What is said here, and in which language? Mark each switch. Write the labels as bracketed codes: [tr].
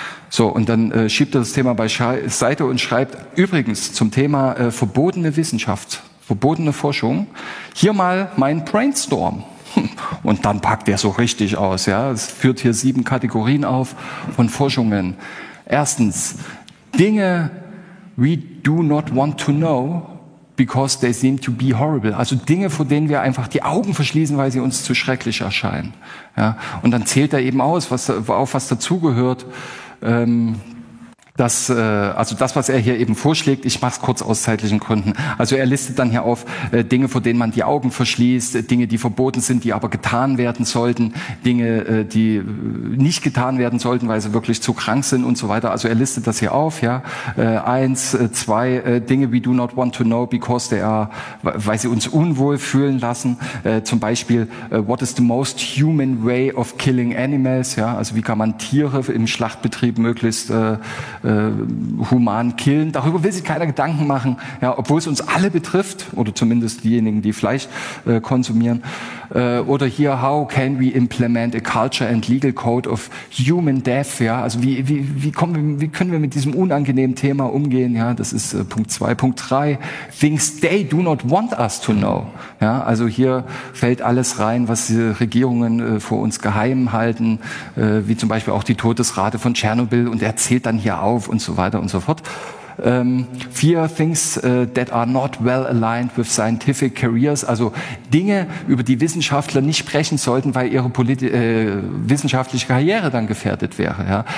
[de] So, und dann schiebt er das Thema beiseite und schreibt übrigens zum Thema verbotene Wissenschaft, verbotene Forschung, hier mal mein Brainstorm. Und dann packt er so richtig aus. Ja, es führt hier 7 Kategorien auf von Forschungen. Erstens, Dinge [en] we do not want to know because they seem to be horrible. [de] Also Dinge, vor denen wir einfach die Augen verschließen, weil sie uns zu schrecklich erscheinen. Ja, und dann zählt er eben aus, was dazugehört. Das, was er hier eben vorschlägt, ich mach's kurz aus zeitlichen Gründen. Also er listet dann hier auf Dinge, vor denen man die Augen verschließt, Dinge, die verboten sind, die aber getan werden sollten, Dinge, die nicht getan werden sollten, weil sie wirklich zu krank sind und so weiter. Also er listet das hier auf, ja. Eins, zwei, Dinge [en] we do not want to know because they are, [de] weil sie uns unwohl fühlen lassen. Zum Beispiel, [en] what is the most human way of killing animals, ja. [de] Also wie kann man Tiere im Schlachtbetrieb möglichst human killen. Darüber will sich keiner Gedanken machen, ja, obwohl es uns alle betrifft, oder zumindest diejenigen, die Fleisch konsumieren. Oder hier, [en] how can we implement a culture and legal code of human death? [de] Ja, also wie können wir mit diesem unangenehmen Thema umgehen? Ja, das ist Punkt 2. Punkt 3, [en] things they do not want us to know. [de] Ja, also hier fällt alles rein, was die Regierungen vor uns geheim halten, wie zum Beispiel auch die Todesrate von Tschernobyl, und er zählt dann hier auf und so weiter und so fort. 4, [en] things that are not well aligned with scientific careers, [de] also Dinge, über die Wissenschaftler nicht sprechen sollten, weil ihre wissenschaftliche Karriere dann gefährdet wäre. Ja?